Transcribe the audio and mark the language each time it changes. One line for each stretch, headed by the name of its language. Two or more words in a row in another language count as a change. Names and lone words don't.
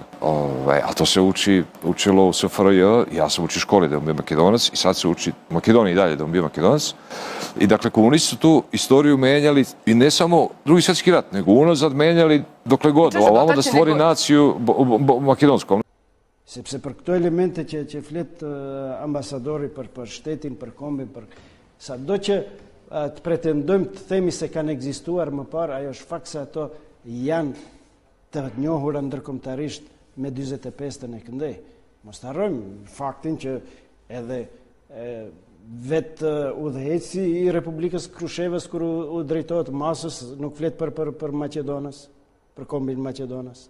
Serbian: A to se učilo u SFRJ, ja sam učio u školi da on bio Makedonac i sad se uči u Makedoniji dalje da on bio Makedonac. I dakle, komunisti su tu istoriju menjali i ne samo Drugi svjetski rat, nego unazad menjali dokle god. Ovamo da stvori naciju makedonsku.
Albanian: Se për këto elemente që flet ambasadori për shtetin, për kombin, sa do që të pretendojmë të themi se kanë ekzistuar më parë, ajo është fakt se ato janë të njohura ndërkombëtarisht me 45-ën e këndej. Mos harrojmë faktin që edhe vetë udhëheci i Republikës Krushevës kur u drejtohet masës nuk flet për Maqedonës, për kombin Maqedonës.